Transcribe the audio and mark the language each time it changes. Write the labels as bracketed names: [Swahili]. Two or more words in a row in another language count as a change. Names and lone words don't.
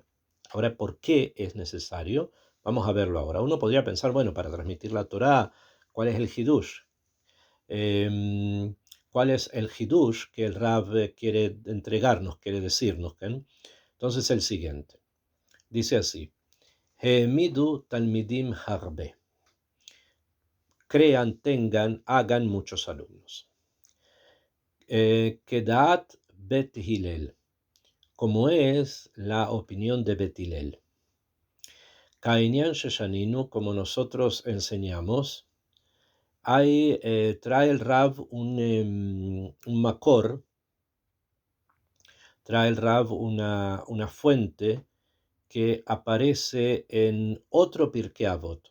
[Spanish] Ahora, ¿por qué es necesario? Vamos a verlo ahora. Uno podría pensar, bueno, para transmitir la Torá, ¿cuál es el hidush? ¿Cuál es el hidush que el Rab quiere entregarnos, quiere decirnos? ¿Okay? Entonces el siguiente. Dice así, [Hebrew] העמידו תלמידים הרבה. [Spanish] Crean, tengan, hagan muchos alumnos. [Hebrew] כדעת בית הלל, [Spanish] como es la opinión de Bet Hillel. [Hebrew] כעניין ששנינו, [Spanish] como nosotros enseñamos, trae el Rav un makor, trae el Rav una fuente que aparece en otro Pirkei Avot.